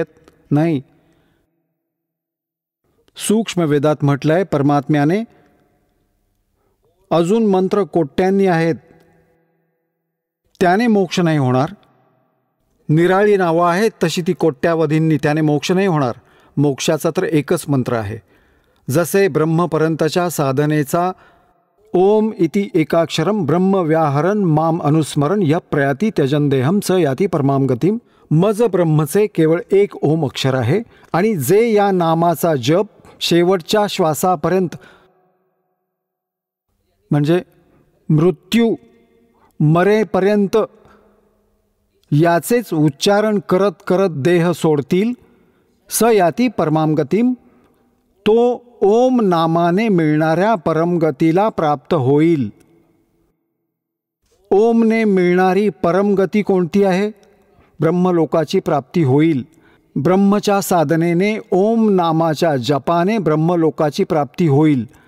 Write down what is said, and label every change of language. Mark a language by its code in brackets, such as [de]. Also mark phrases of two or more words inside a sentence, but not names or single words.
[mr] नाही, सूक्ष्म वेदात म्हटलंय परमात्म्याने अजून मंत्र कोट्यांनी आहेत, त्याने मोक्ष नाही होणार. निराळी नावं आहेत तशी ती कोट्यावधींनी, त्याने मोक्ष नाही होणार. मोक्षाचा तर एकच मंत्र आहे. जसे ब्रह्मपर्यंतच्या साधनेचा [sa] ओम इति एकाक्षरम ब्रह्म व्याहरण माम अनुस्मरण य प्रयाती त्यजन देहम स याती परमाम गतिम. [mr] मज ब्रह्मचे केवळ एक ओम अक्षर आहे आणि जे या नामाचा जप शेवटच्या श्वासापर्यंत, म्हणजे मृत्यू मरेपर्यंत याचेच उच्चारण करत करत देह सोडतील, [sa] स याती परमाम गतिम, [mr] तो ओम नामाने मिळणाऱ्या परमगतीला प्राप्त होईल. ओमने मिळणारी परमगती कोणती आहे? ब्रह्मलोकाची प्राप्ती होईल. ब्रह्मच्या साधनेने, ओम नामाच्या जपाने ब्रह्मलोकाची प्राप्ती होईल.